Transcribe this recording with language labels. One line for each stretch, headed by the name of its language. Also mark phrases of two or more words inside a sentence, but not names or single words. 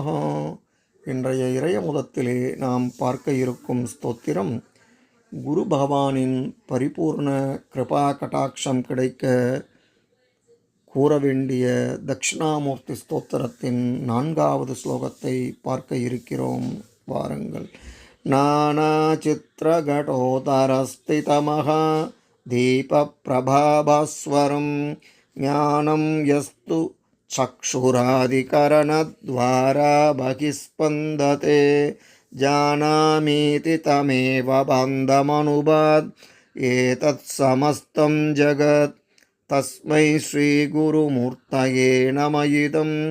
Tamil: இன்றைய இறையமுதத்திலே நாம் பார்க்க இருக்கும் ஸ்தோத்திரம், குரு பகவானின் பரிபூர்ண கிருபா கடாட்சம் கிடைக்க கூற வேண்டிய தட்சிணாமூர்த்தி ஸ்தோத்திரத்தின் 4வது ஸ்லோகத்தை பார்க்க இருக்கிறோம்.
Sanskrit: வாருங்கள். नाना चित्रघटोदरस्थितमहा दीप प्रभाभास्वरम् ज्ञानम् यस्तु चक्षुरादिकरणद्वारा बहिस्पन्दते जानामीति तमेव बन्धमनुभात् एतत्समस्तं जगत् तस्मै श्रीगुरुमूर्तये नमः इदं